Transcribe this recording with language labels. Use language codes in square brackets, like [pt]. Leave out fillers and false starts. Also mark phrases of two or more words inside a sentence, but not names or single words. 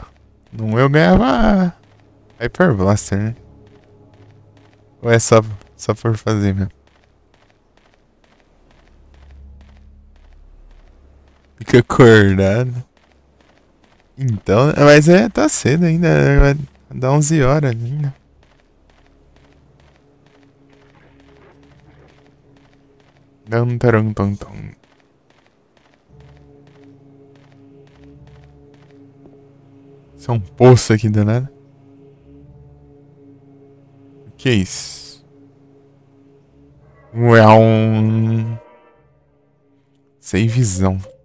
[pt] Não, eu ganhava Hyper Blaster, né? Ou é só por fazer mesmo? Fica acordado. Então, mas tá cedo ainda. Vai dar 11 horas ainda. Dum, tarum, tum, tum. Isso é um poço aqui danado. O que é isso? É um... Sem visão.